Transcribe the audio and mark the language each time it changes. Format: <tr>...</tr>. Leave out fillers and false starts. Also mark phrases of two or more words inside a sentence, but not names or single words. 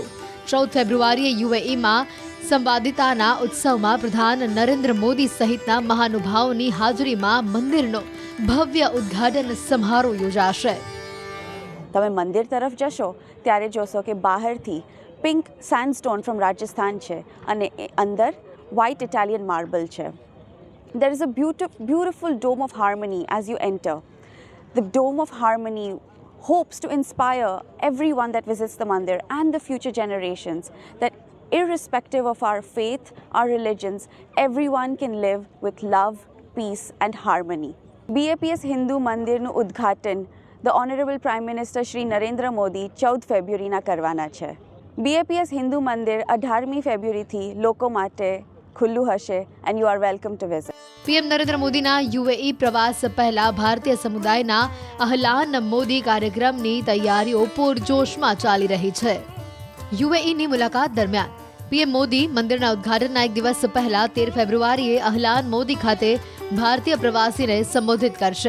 <gu>14 ફેબ્રુઆરીએ યુએઈમાં સંવાદિતાના ઉત્સવમાં પ્રધાન નરેન્દ્ર મોદી સહિતના મહાનુભાવોની હાજરીમાં મંદિરનો ભવ્ય ઉદ્ઘાટન સમારોહ યોજાશે. તમે મંદિર તરફ જશો ત્યારે જોશો કે બહારથી</gu> <en>pink sandstone from Rajasthan</en> <gu>છે અને અંદર</gu> <en>white Italian marble</en> <gu>છે.</gu> <en>There is a beautiful dome of harmony as you enter. The dome of harmony hopes to inspire everyone that visits the mandir and the future generations that irrespective of our faith, our religions, everyone can live with love, peace and harmony.</en> <gu>BAPS Hindu મંદિરનું ઉદ્ઘાટન</gu> <en>the Honorable Prime Minister</en> <gu>શ્રી નરેન્દ્ર મોદી 14 ફેબ્રુઆરીના કરવાના છે. BAPS હિન્દુ મંદિર 18મી ફેબ્રુઆરીથી લોકો માટે ખુલ્લું હશે</gu> <en>and you are welcome to visit.</en> <gu>પીએમ નરેન્દ્ર મોદીના યુએઈ પ્રવાસ પહેલા ભારતીય સમુદાયના અહલાન મોદી કાર્યક્રમની તૈયારીઓ પૂરજોશમાં ચાલી રહી છે. યુએઈની મુલાકાત દરમિયાન પીએમ મોદી મંદિરના ઉદ્ઘાટનના એક દિવસ પહેલા 13 ફેબ્રુઆરીએ અહલાન મોદી ખાતે ભારતીય પ્રવાસીને સંબોધિત કરશે.</gu>